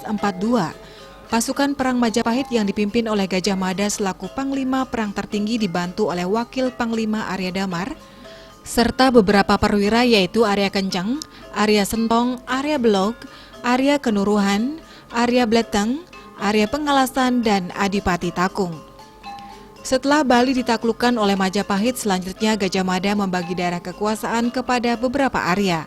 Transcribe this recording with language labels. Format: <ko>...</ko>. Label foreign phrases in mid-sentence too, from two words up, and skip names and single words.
<id>Pasukan Perang Majapahit yang dipimpin oleh Gajah Mada selaku Panglima Perang tertinggi dibantu oleh Wakil Panglima Arya Damar, serta beberapa perwira yaitu Arya Kencang, Arya Sentong, Arya Belog, Arya Kenuruhan, Arya Bleteng, Arya Pengalasan, dan Adipati Takung. Setelah Bali ditaklukkan oleh Majapahit, selanjutnya Gajah Mada membagi daerah kekuasaan kepada beberapa Arya.</id>